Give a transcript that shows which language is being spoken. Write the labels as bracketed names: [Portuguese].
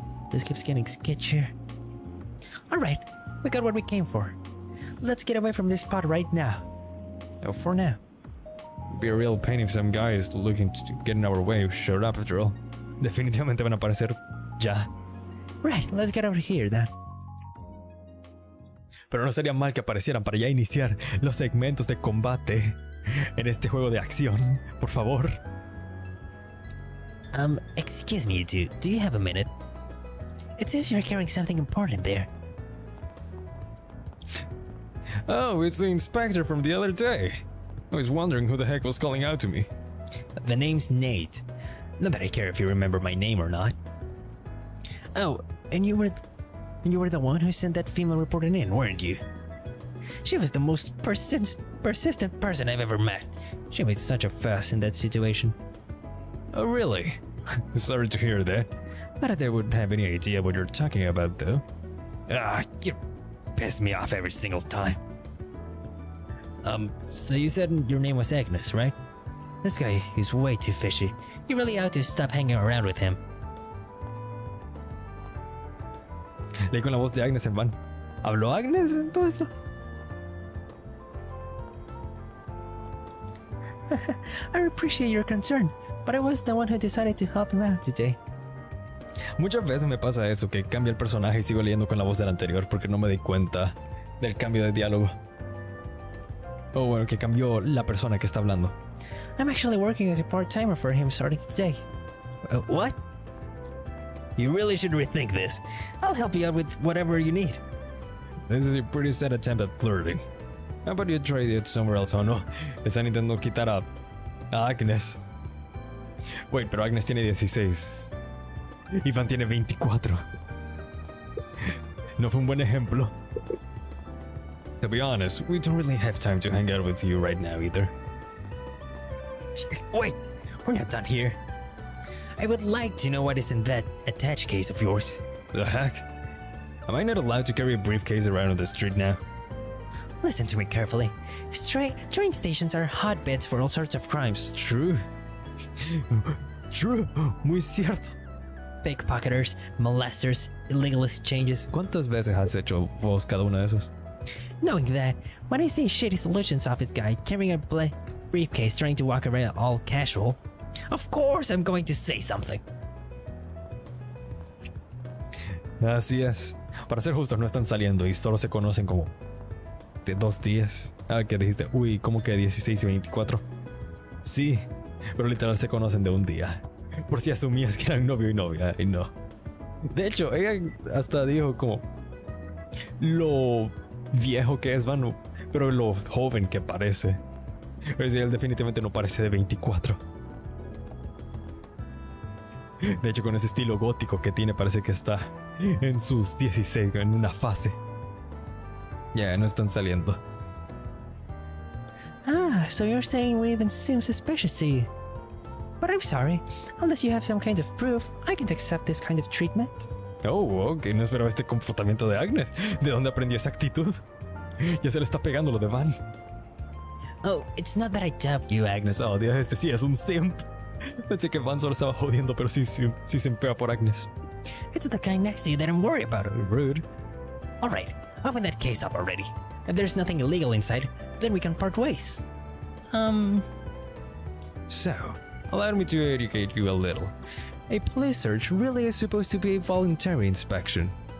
[English] This keeps getting sketchier. Alright, we got what we came for. Let's get away from this spot right now. Oh, for now. It'd be a real pain if some guy is looking to get in our way who showed up after all. [Spanish] Definitivamente van a aparecer ya. [English] Right, let's get over here then. [Spanish] Pero no sería mal que aparecieran para ya iniciar los segmentos de combate en este juego de acción, por favor. [English] Excuse me, you two. Do you have a minute? It seems you're carrying something important there. Oh, it's the inspector from the other day. I was wondering who the heck was calling out to me. The name's Nate. Not that I care if you remember my name or not. Oh, and you were the one who sent that female reporter in, weren't you? She was the most persistent person I've ever met. She made such a fuss in that situation. Oh, really? Sorry to hear that. Not that I would have any idea what you're talking about, though. Ah, you piss me off every single time. So you said your name was Agnes, right? This guy is way too fishy. You really ought to stop hanging around with him. [Spanish] Leí con la voz de Agnes en van. ¿Habló Agnes en todo esto? [English] I appreciate your concern, but I was the one who decided to help him out today. [Spanish] Muchas veces me pasa eso, que cambia el personaje y sigo leyendo con la voz del anterior porque no me di cuenta del cambio de diálogo. O bueno, que cambió la persona que está hablando. [English] I'm actually working as a part-timer for him starting today. What? You really should rethink this. I'll help you out with whatever you need. This is a pretty sad attempt at flirting. How about you try it somewhere else? [Spanish] Oh no, están intentando quitar a Agnes. [English] Wait, [Spanish] pero Agnes tiene 16. Ivan tiene 24. No fue un buen ejemplo. [English] To be honest, we don't really have time to hang out with you right now either. Wait, we're not done here. I would like to know what is in that attached case of yours. The heck? Am I not allowed to carry a briefcase around on the street now? Listen to me carefully. Train stations are hotbeds for all sorts of crimes. True. True. [Spanish] Muy cierto. [English] Pickpocketers, molesters, illegal exchanges. [Spanish] ¿Cuántas veces has hecho vos cada uno de esos? [English] Knowing that, when I see shitty solutions office guy carrying a black briefcase trying to walk around all casual, of course I'm going to say something. [Spanish] Así es. Para ser justos, no están saliendo y solo se conocen como de 2 días. Ah, que dijiste, uy, ¿cómo que 16 y 24? Sí, pero literal se conocen de un día. Por si asumías que eran novio y novia, y no. De hecho, ella hasta dijo como lo viejo que es Vanu, pero lo joven que parece. Pero sí, él definitivamente no parece de 24. De hecho, con ese estilo gótico que tiene, parece que está en sus 16, en una fase. Ya, no están saliendo. [English] Ah, so you're saying we even seem suspicious to you. But I'm sorry, unless you have some kind of proof, I can't accept this kind of treatment. [Spanish] Oh, ok, no esperaba este comportamiento de Agnes. ¿De dónde aprendió esa actitud? Ya se le está pegando lo de Van. [English] Oh, it's not that I doubt you, Agnes. [Spanish] Oh, Dios, este sí es un simp. Pensé que Van solo estaba jodiendo, pero sí simpea por Agnes. [English] It's the guy next to you that I'm worried about. Rude. Alright, open that case up already. If there's nothing illegal inside, then we can part ways. So, allow me to educate you a little. A police search really is supposed to be a voluntary inspection.